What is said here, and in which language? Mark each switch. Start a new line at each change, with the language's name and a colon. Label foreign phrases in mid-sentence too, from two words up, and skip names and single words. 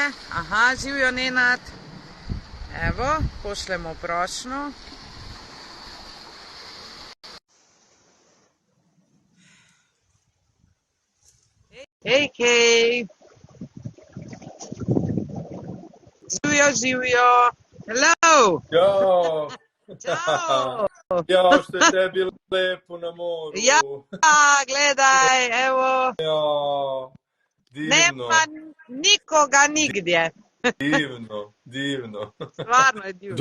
Slovenian: Aha, živijo Nenad. Evo, pošljemo prošnjo. Hej, hej. Živijo, živijo. Hello.
Serbian: Ćao! Ćao. Jao, što je tebi lepo na moru.
Slovenian: Ja, gledaj, evo.
Serbian: Jao, divno. Nema nikoga nigdje. Divno. Stvarno je divno.